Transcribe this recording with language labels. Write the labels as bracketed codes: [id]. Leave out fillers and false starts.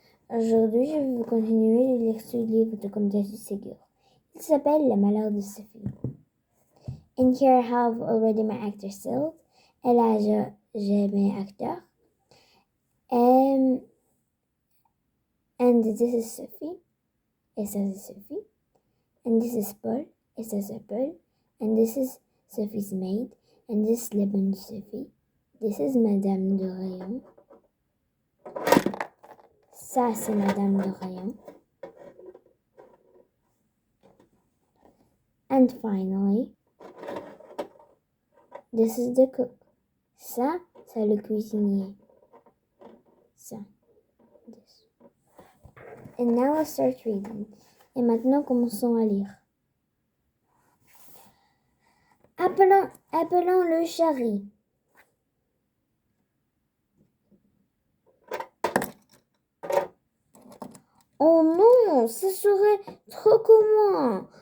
[fr] Aujourd'hui, je vais vous continuer de lire ce livre de Comte du Ségur. Il s'appelle Le malheur de Sophie. [en] And here I have already my actor still. [fr] Et là, j'ai mes acteurs. [en] And this is Sophie. [fr] Et ça, c'est Sophie. [en] And this is Paul. [fr] Et ça, c'est Paul. [en] And this is Sophie's maid. And this is [fr] la bonne [en] Sophie. This is Madame de Rayon. [fr] Ça, c'est Madame de Rayon. [en] And finally, this is the cook. [fr] Ça, c'est le cuisinier. Ça. [en] This. And now I'll start reading. [fr] Et maintenant, commençons à lire. Appelons le Chari. Oh non, ce serait trop commun.